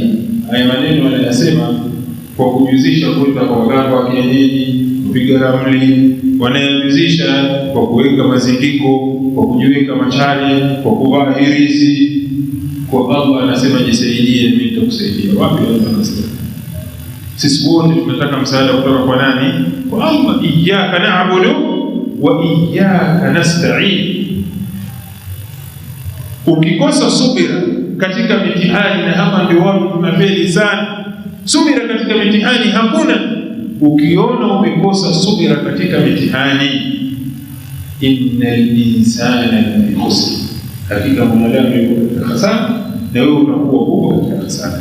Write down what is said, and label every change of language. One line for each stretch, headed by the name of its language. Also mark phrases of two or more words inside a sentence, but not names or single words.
Swahili: Haya maneno wanayasema kwa kujuzisha kwenda kwa waganga wa kienyeji, kupiga ramli, wanayajuzisha kwa kuweka mazindiko, kwa kujiweka machale, kwa kuvaa hirizi. Kwa Allah anasema jisaidie, mimi nitakusaidia. Wapi Allah anasema? Sisi wote tunataka msaada kutoka kwa nani? Kwa Allah.
Arabic: إياك نعبد وإياك نستعين.
Swahili: Ukikosa subira katika mitihani, na hapa ndio watu tunafeli sana. Subira katika mitihani hakuna. Ukiona umekosa subira katika mitihani,
Arabic: إن الإنسان لفي خسر,
Swahili: hakika mwanadamu yuko katika hasara, na wewe unakuwa uko katika hasara.